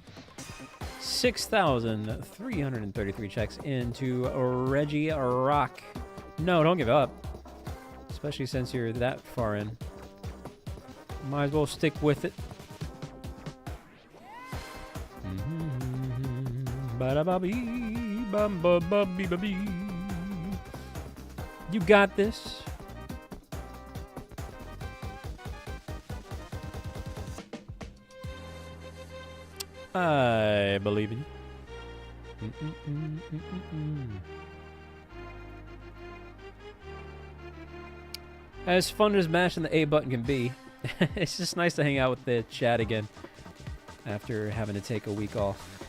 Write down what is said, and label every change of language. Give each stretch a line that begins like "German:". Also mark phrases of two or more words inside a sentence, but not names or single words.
English: 6,333 checks into Reggie Rock. No, don't give up. Especially since you're that far in. Might as well stick with it. Ba-da-ba-bee, bum-ba-ba-bee-ba-bee. You got this. I believe in you. As fun as mashing the A button can be, it's just nice to hang out with the chat again after having to take a week off.